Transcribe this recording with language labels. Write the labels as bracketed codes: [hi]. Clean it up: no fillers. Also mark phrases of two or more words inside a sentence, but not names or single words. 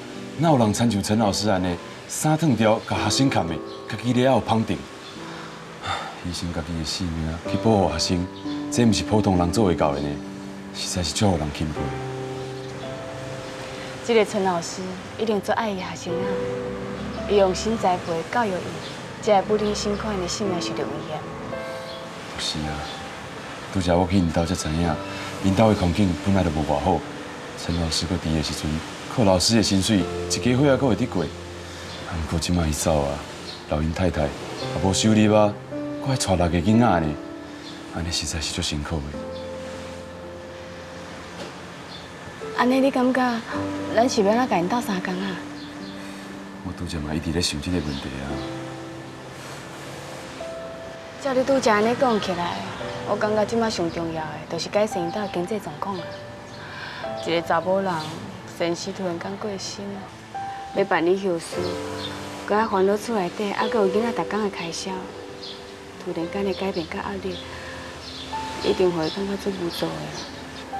[nan] 哪有人亲像陈老师安尼，衫脱掉，甲学生砍的，家己了后捧定，牺牲家己的性命去保护学生，这毋是普通人做会到的呢，实在是足让人钦佩。这个陈老师一定最爱伊学生啊，伊用心栽培教育伊，才会不忍心看因的性命受到威胁。是啊，拄则我去因兜才知影，因兜的环境本来就无偌好。陈老师搁伫的时阵，靠老师的薪水，一家伙仔搁会得过。不过即摆伊走啊，老因太太也无收入啊，搁还带6个囡仔呢，安尼实在是足辛苦的。安尼你感觉咱是要哪甲因斗相共啊？我拄则嘛一直咧想这个问题啊。照你拄则安尼讲起来，我感觉即摆上重要的，就是改善因兜的经济状况啊。一个查某人先生突然间过身，要办理后事，搁还烦恼厝内底，还搁有囡仔逐工的开销，突然间的改变甲压力，一定会感觉足无助的。